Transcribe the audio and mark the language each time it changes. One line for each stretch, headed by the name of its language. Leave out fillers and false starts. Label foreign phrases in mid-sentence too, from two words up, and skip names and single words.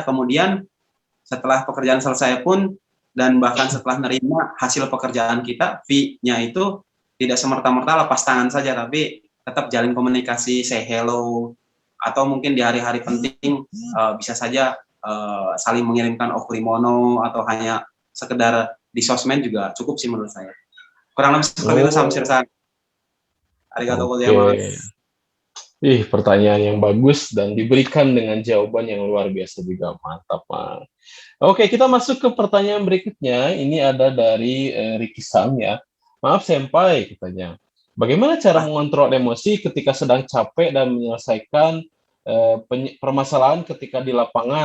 Indonesian: Kemudian setelah pekerjaan selesai pun dan bahkan setelah menerima hasil pekerjaan kita, fee-nya itu tidak semerta-merta lepas tangan saja, tapi tetap jalin komunikasi,
English: say hello,
Indonesian: atau mungkin di hari-hari penting bisa saja saling mengirimkan okurimono atau hanya sekedar di sosmed juga cukup sih menurut saya. Kurang lebih seperti itu Samsir-san.
Japanese: ありがとうございます.
Indonesian: Pertanyaan yang bagus dan diberikan dengan jawaban yang luar biasa juga. Mantap, Mang. Oke, kita masuk ke pertanyaan berikutnya. Ini ada dari Ricky Sam ya. Maaf Senpai, katanya. Bagaimana cara mengontrol emosi ketika sedang capek dan menyelesaikan permasalahan ketika di lapangan?